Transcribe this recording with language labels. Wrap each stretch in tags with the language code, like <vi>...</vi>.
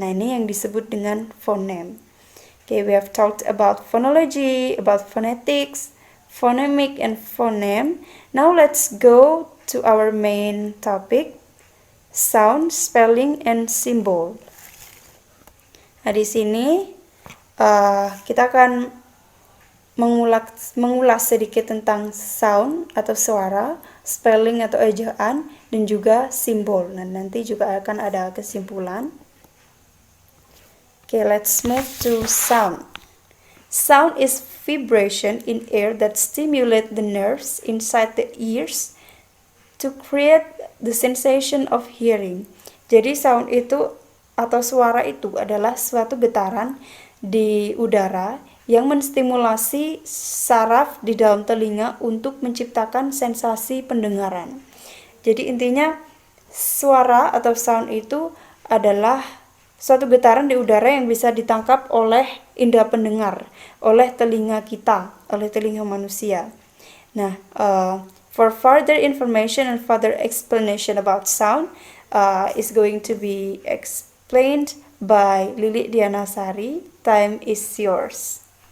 <id>Nah, ini yang disebut dengan fonem.</id> <en>Okay, we have talked about phonology, about phonetics, phonemic, and phoneme. Now let's go to our main topic, sound, spelling, and symbol.</en> <id>Nah, di sini kita akan mengulas sedikit tentang sound atau suara, spelling atau ejaan, dan juga simbol. Nah, nanti juga akan ada kesimpulan.</id> <en>Okay, let's move to sound. Sound is vibration in air that stimulate the nerves inside the ears to create the sensation of hearing.</en> <id>Jadi sound itu atau suara itu adalah suatu getaran di udara yang menstimulasi saraf di dalam telinga untuk menciptakan sensasi pendengaran. Jadi intinya suara atau sound itu adalah suatu getaran di udara yang bisa ditangkap oleh indera pendengar, oleh telinga kita, oleh telinga manusia.</id> <en>Nah, for further information and further explanation about sound is going to be explained by Lili Dianasari. Time is yours.</en>